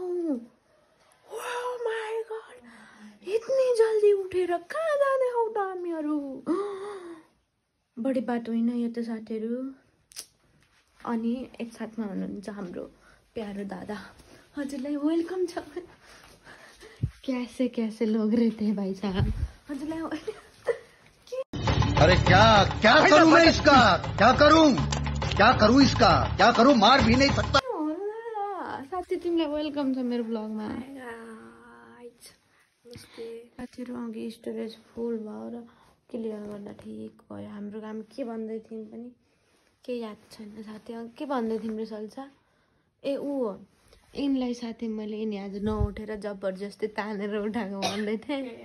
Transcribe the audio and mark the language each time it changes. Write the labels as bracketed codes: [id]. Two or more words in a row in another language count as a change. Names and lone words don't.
[en] oh my god [ne] यति जल्दी उठेर कहाँ जाँदैछौँ त हामीहरू। बढी बाटो होइन यो त साथीहरू। अनि एकसाथमा हुनुहुन्छ हाम्रो प्यारो दादा हजुरलाई वेलकम छ। [hi] कैसे लोग रहते हैं भाई साहब हजुरलाई अरे क्या करूं मैं इसका क्या करूं इसका क्या करूं मार भी नहीं सकता। [ne] साथी तिमीलाई वेलकम छ मेरो ब्लगमा। साथीहरू अघि स्टोरेज फुल भयो र क्लियर गर्दा ठिक भयो। हाम्रो काम के भन्दै थियौँ पनि केही याद छैन साथी। के भन्दै थियौँ रे सल्सा ए ऊ हो यिनलाई साथी मैले यिनी आज नउठेर जबरजस्ती तानेर उठाएको भन्दै थिएँ।